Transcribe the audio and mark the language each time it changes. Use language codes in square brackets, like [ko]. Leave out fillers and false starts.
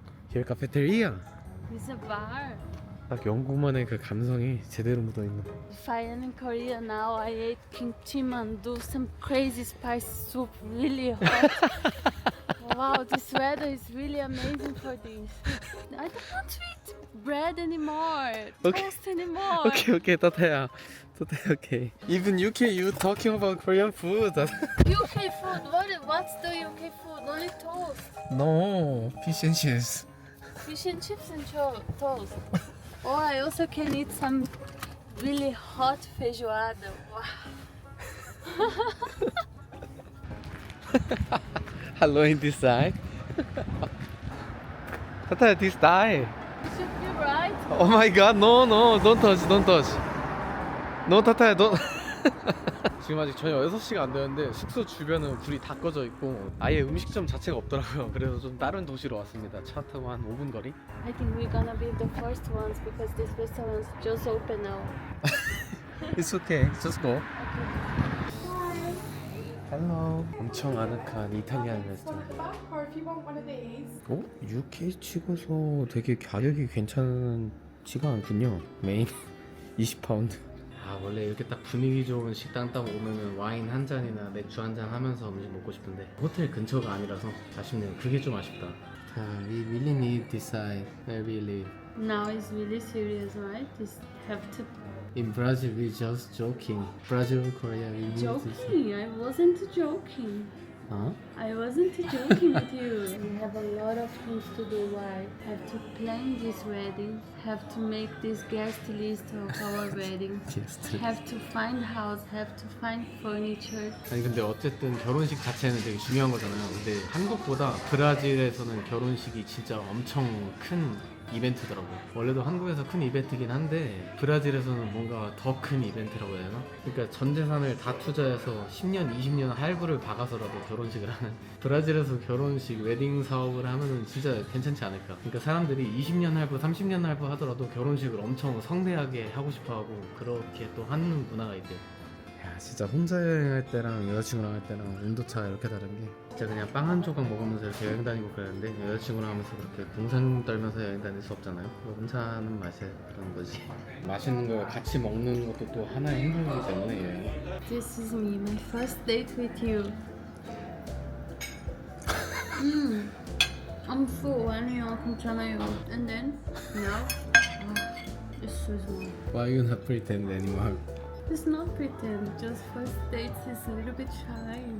[ko] 길 카페테리아. [en] It's a bar. [ko] 딱 영국만의 그 감성이 제대로 묻어있는. [en] If I am in Korea now, I ate kimchi mandu, some crazy spice soup, really hot. Wow, this weather is really amazing for this. I don't want to eat bread anymore, Okay. toast anymore. [ko] 오케이 따타야. 따타야 오케이. [en] Even UK you talking about Korean food. UK food, what's the UK food? Only toast. No, fish and chips. Fish and chips and toast. Or I also can eat some really hot feijoada. Wow. Hello in this side. 따타야 this side. It should be right. Oh my god, no, don't touch. No, 타타야, 너. [ko] 지금 아직 저녁 6시가 안 되는데 숙소 주변은 불이 다 꺼져 있고 아예 음식점 자체가 없더라고요. 그래서 좀 다른 도시로 왔습니다. 차 타고 한 5분 거리? [en] I think we're gonna be the first ones because this restaurant just open now. It's okay, just go. Hello. [ko] 엄청 아늑한 이탈리안 레스토랑. [en] Or if you want one of these. [ko] 어? UK 치고서 되게 가격이 괜찮지가 않군요. 메인 20파운드. 아, 원래 이렇게 딱 분위기 좋은 식당 딱 오면은 와인 한 잔이나 맥주 한 잔 하면서 음식 먹고 싶은데 호텔 근처가 아니라서 아쉽네요. 그게 좀 아쉽다. [en] We really need to decide where we live. Now it's really serious, right? This have to In Brazil, we just joking. Brazil, Korea, we need this. joking. I wasn't joking. Huh? I wasn't joking with you. We have a lot of things to do. Why? Have to plan this wedding. Have to make this guest list of our wedding. Just. Have to find house. Have to find furniture. [ko] 아니 근데 어쨌든 결혼식 자체는 되게 중요한 거잖아요. 근데 한국보다 브라질에서는 결혼식이 진짜 엄청 큰 이벤트더라고요. 원래도 한국에서 큰 이벤트긴 한데 브라질에서는 뭔가 더 큰 이벤트라고 해야 되나? 그러니까 전 재산을 다 투자해서 10년, 20년 할부를 박아서라도 결혼식을 하는 브라질에서 결혼식 웨딩 사업을 하면은 진짜 괜찮지 않을까. 그러니까 사람들이 20년 할부 30년 할부 하더라도 결혼식을 엄청 성대하게 하고 싶어하고 그렇게 또 하는 문화가 있대요. 야 진짜 혼자 여행할 때랑 여자친구랑 할 때랑 온도차가 이렇게 다른 게 진짜 그냥 빵 한 조각 먹으면서 이렇게 여행 다니고 그러는데 여자친구랑 하면서 그렇게 동상 떨면서 여행 다닐 수 없잖아요. 혼자 하는 맛에 그런 거지. 맛있는 걸 같이 먹는 것도 또 하나의 행복이기 때문에 여행. [en] This is me, my first date with you. I'm full. [ko] 아니요, 괜찮아요. [en] And then now, it's so small. Why you not pretend anymore? It's not pretend. Just first dates is a little bit shy.